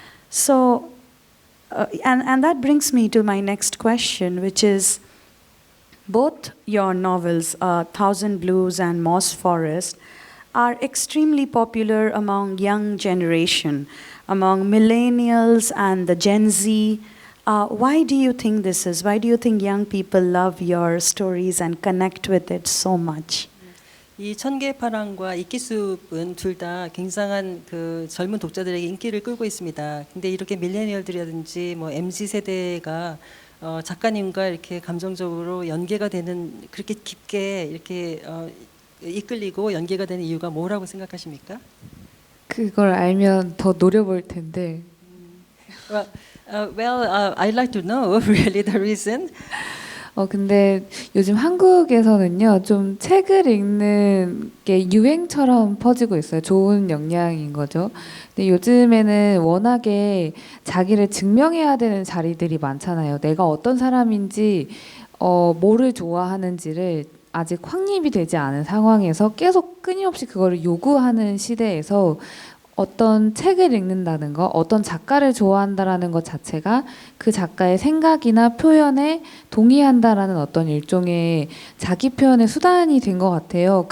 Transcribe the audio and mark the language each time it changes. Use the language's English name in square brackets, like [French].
[English] So, and that brings me to my next question, which is, both your novels, Thousand Blues and Moss Forest, are extremely popular among young generation, among millennials and the Gen Z. Why do you think this is? Why do you think young people love your stories and connect with it so much? [Korean] 이 천개파랑과 이끼숲은 둘 다 굉장한 그 젊은 독자들에게 인기를 끌고 있습니다. 근데 이렇게 밀레니얼들이라든지 뭐 MZ 세대가 작가님과 이렇게 감정적으로 연계가 되는 그렇게 깊게 이렇게 이끌리고 연계가 되는 이유가 뭐라고 생각하십니까? 그걸 알면 더 노려볼 텐데. [English] I'd like to know really the reason. [Korean] 근데 요즘 한국에서는요, 좀 책을 읽는 게 유행처럼 퍼지고 있어요. 좋은 영향인 거죠. 근데 요즘에는 워낙에 자기를 증명해야 되는 자리들이 많잖아요. 내가 어떤 사람인지, 뭐를 좋아하는지를 아직 확립이 되지 않은 상황에서 계속 끊임없이 그거를 요구하는 시대에서 어떤 책을 읽는다는 거, 어떤 작가를 좋아한다라는 것 자체가 그 작가의 생각이나 표현에 동의한다라는 어떤 일종의 자기 표현의 수단이 된 것 같아요.